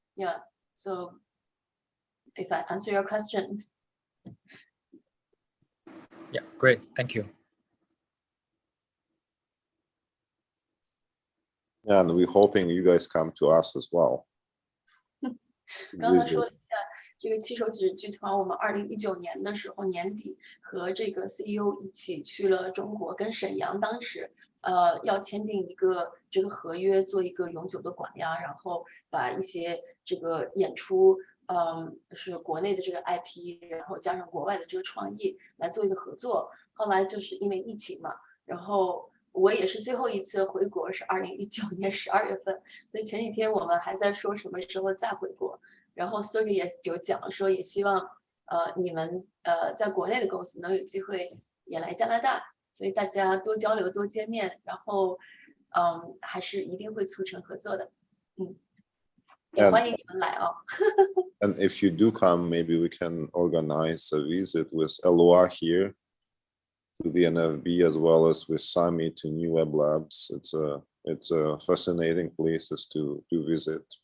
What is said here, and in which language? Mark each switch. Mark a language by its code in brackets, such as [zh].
[en] Yeah, so if I answer your question. Yeah, great, thank you. Yeah, and we're hoping you guys come to us as well. [zh] 刚才说了一下这个七手指剧团，我们2019年的时候年底和这个 CEO 一起去了中国，跟沈阳当时要签订一个这个合约，做一个永久的馆呀，然后把一些这个演出，是国内的这个 IP， 然后加上国外的这个创意来做一个合作。后来就是因为疫情嘛，然后我也是最后一次回国是2019年12月份，所以前几天我们还在说什么时候再回国。然后 Sergey 也有讲说，也希望你们在国内的公司能有机会也来加拿大，所以大家多交流多见面，然后还是一定会促成合作的。也欢迎你们来啊。 [en] And if you do come, maybe we can organize a visit with Eloi here to the NFB as well as with Sami to New Web Labs. It's a fascinating places to visit.